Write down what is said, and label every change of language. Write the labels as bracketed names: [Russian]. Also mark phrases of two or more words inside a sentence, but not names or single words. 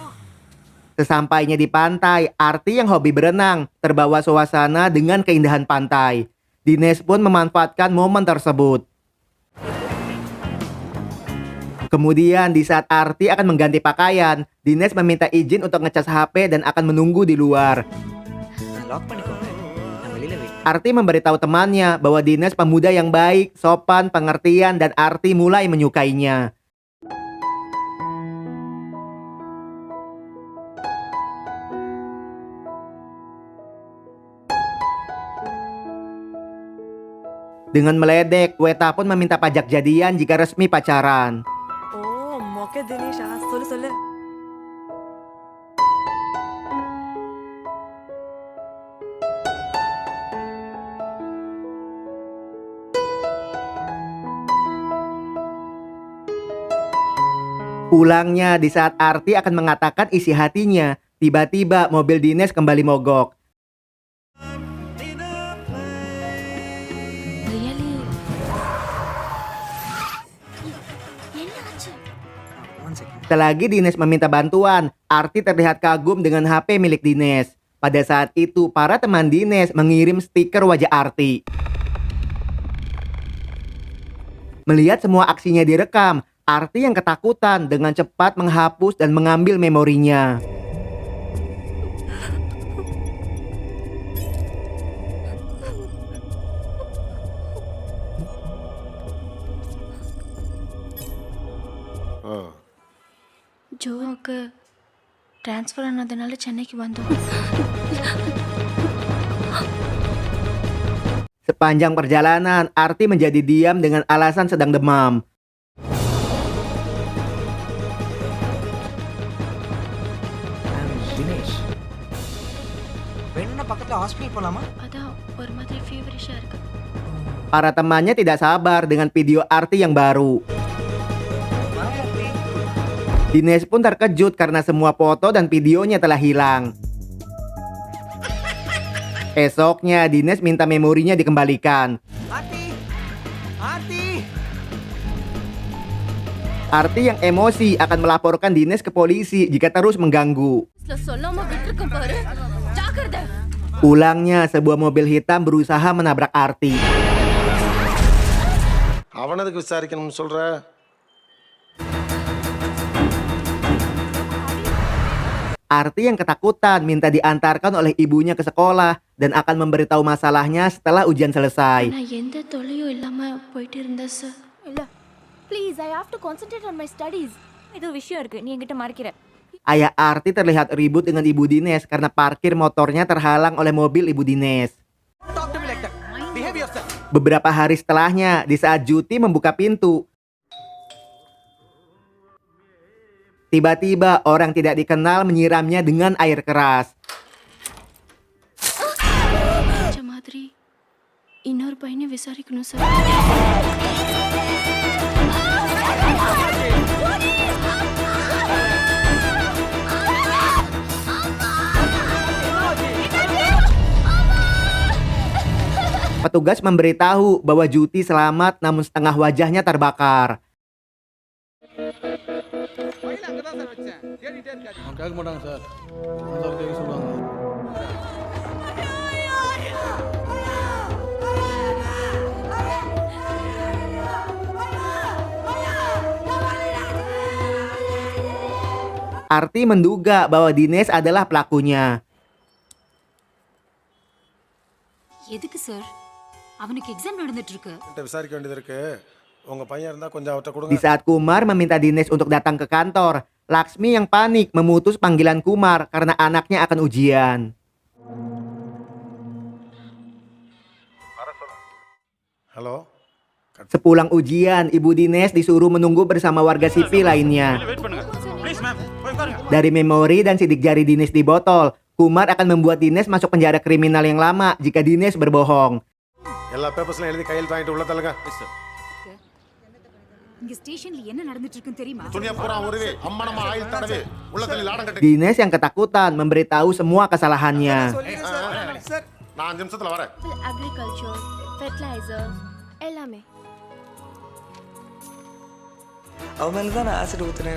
[Indonesian] Sesampainya di pantai, Arti yang hobi berenang terbawa suasana dengan keindahan pantai. Dines pun memanfaatkan momen tersebut. Kemudian di saat Arti akan mengganti pakaian, Dines meminta izin untuk ngecas HP dan akan menunggu di luar. [Tamil] லாக் பண்ணிக்கோங்க. நான் வெளியில வெயிட். [Indonesian] Arti memberitahu temannya bahwa Dines pemuda yang baik, sopan, pengertian, dan Arti mulai menyukainya. Dengan meledek, Weta pun meminta pajak jadian jika resmi pacaran. [Tamil] Oh, மொக்க தினேஷா. சொல்லு. [Indonesian] Pulangnya di saat Arti akan mengatakan isi hatinya, tiba-tiba mobil Dines kembali mogok. [English] Really? One second. [Indonesian] Selagi Dines meminta bantuan, Arti terlihat kagum dengan HP milik Dines. Pada saat itu, para teman Dines mengirim stiker wajah Arti. Melihat semua aksinya direkam, Arti yang ketakutan dengan cepat menghapus dan mengambil memorinya. [Tamil] ஜோக்கு ட்ரான்ஸ்ஃபர் ஆனதுனால சென்னைக்கு வந்தோம். [Indonesian] Sepanjang perjalanan, Arti menjadi diam dengan alasan sedang demam. [Tamil] தினேஷ். வேணும்னா பக்கத்துல ஹாஸ்பிடல் போலாமா? அதான் ஒரு மாதிரி ஃபீவரிஷா இருக்கு. [Indonesian] Para temannya tidak sabar dengan video Arti yang baru. Dines pun terkejut karena semua foto dan videonya telah hilang. Esoknya Dines minta memorinya dikembalikan. Arti yang emosi akan melaporkan Dines ke polisi jika terus mengganggu. [Tamil] சொல்லாம விட்டுருக்கேன் பாரு ஜாக்கிரதை. [Indonesian] Ulangnya, sebuah mobil hitam berusaha menabrak Arti. [Tamil] அவன் எதுக்கு விசாரிக்கணும்னு சொல்ற? [Indonesian] Arti yang ketakutan minta diantarkan oleh ibunya ke sekolah dan akan memberitahu masalahnya setelah ujian selesai. [Tamil] நான் எந்த தொல்லையும் இல்லாம போயிட்டு இருந்தேன் சார். [English] இல்ல please I have to concentrate on my studies. [Tamil] இது விஷயம் இருக்கு, நீ என்கிட்ட மறைக்கிற. [Indonesian] Ayah Arti terlihat ribut dengan ibu Dines karena parkir motornya terhalang oleh mobil ibu Dines. Beberapa hari setelahnya, di saat Juti membuka pintu, tiba-tiba orang tidak dikenal menyiramnya dengan air keras. [Tamil] மாதிரி இன்னொரு பையனை விசாரிக்கணும் சார். [Indonesian] Petugas memberitahu bahwa Juti selamat namun setengah wajahnya terbakar. [Tamil] கேட்க மாட்டாங்க சார். சார் கேட்க சொல்லுவாங்க. [Indonesian] Arti menduga bahwa Dines adalah pelakunya. [Tamil] எதுக்கு சார்? அவனுக்கு எக்ஸாம் நடந்துட்டு இருக்கு. விசாரிக்க வேண்டியது இருக்கு. உங்க பையன் இருந்தா கொஞ்சம் அவட்ட கொடுங்க. [Indonesian] Di saat Kumar meminta Dines untuk datang ke kantor, Laksmi yang panik memutus panggilan Kumar karena anaknya akan ujian. Halo. Sepulang ujian, Ibu Dines disuruh menunggu bersama warga sipil lainnya. Dari memori dan sidik jari Dines di botol, Kumar akan membuat Dines masuk penjara kriminal yang lama jika Dines berbohong. [Tamil] எல்லா பேப்பர்ஸ்லாம் எழுதி கையில் வாங்கிட்டு உள்ள தள்ளுங்க. இங்க ஸ்டேஷன்ல என்ன நடந்துட்டு இருக்குன்னு தெரியுமா? துணியா பூரா ஒருவே அம்மனமா ஆயில் தடவே உள்ள தள்ளி லாடம் கட்டி. [Indonesian] Dines yang ketakutan memberitahu semua kesalahannya. [Tamil] நான் 5 நிமிஷத்துல வரேன். [English] agriculture, fertilizer எல்லாமே. [Tamil] அவன் மேலே தான் நான் ஆசிட் ஊற்றுனேன்.